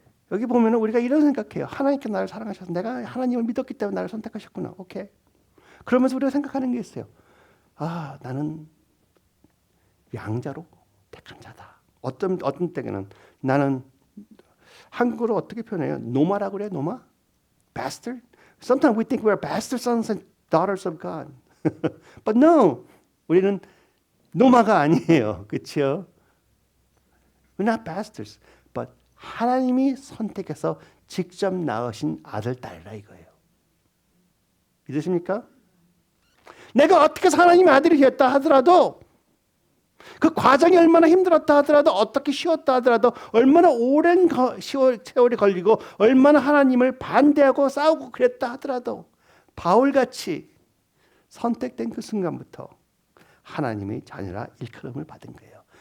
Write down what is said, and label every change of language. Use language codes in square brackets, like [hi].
[ko] 여기 보면 우리가 이런 생각해요. 하나님께 나를 사랑하셔서 내가 하나님을 믿었기 때문에 나를 선택하셨구나. 오케이. 그러면서 우리가 생각하는 게 있어요. 아, 나는 양자로 택한 자다. 어떤 때는 나는 한국어로 어떻게 표현해요? 노마라고 그래요? 노마? Bastard? [en] Sometimes we think we're bastard sons and daughters of God. But no, [ko] 우리는 노마가 아니에요. 그렇죠? [en] We're not bastards, but [ko] 하나님이 선택해서 직접 낳으신 아들, 딸이라 이거예요. 믿으십니까? 내가 어떻게 해서 하나님의 아들이 되었다 하더라도 그 과정이 얼마나 힘들었다 하더라도 어떻게 쉬웠다 하더라도 얼마나 오랜 세월이 걸리고 얼마나 하나님을 반대하고 싸우고 그랬다 하더라도 바울같이 선택된 그 순간부터 하나님의 자녀라 일컬음을 받은 거예요.